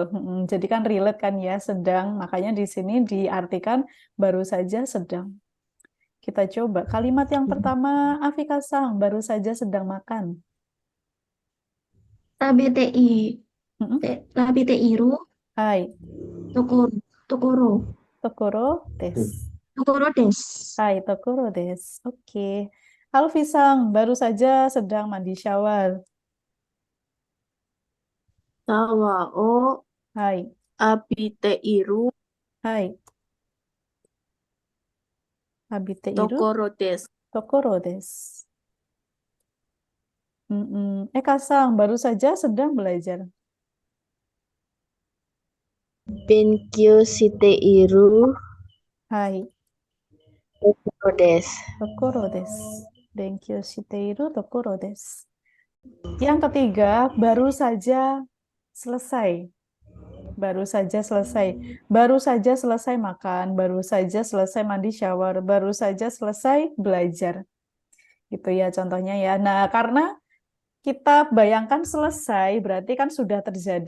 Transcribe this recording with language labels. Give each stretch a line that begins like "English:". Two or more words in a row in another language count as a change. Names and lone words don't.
Indonesian: Jadi kan relate kan ya, sedang. Makanya di sini diartikan baru saja sedang. Kita coba. Kalimat yang pertama, Afika-sang, baru saja sedang makan.
Japanese: 食べ ている Hai, tokoro ところ です. desu. はい、ところ です.
Indonesian: Oke. Alfi-sang, baru saja sedang mandi shower.
Japanese: タワ を Hai, abiteiru はい。浴びて いる. ところ です. ところ です.
Indonesian: Eka-san, baru saja sedang belajar.
Japanese: 勉強 して いる Hai, ところ です. ところ です。勉強 している ところ です.
Indonesian: Yang ketiga, baru saja selesai. Baru saja selesai. Baru saja selesai makan, baru saja selesai mandi shower, baru saja selesai belajar. Gitu ya contohnya ya. Nah, karena kita bayangkan selesai berarti kan sudah terjadi.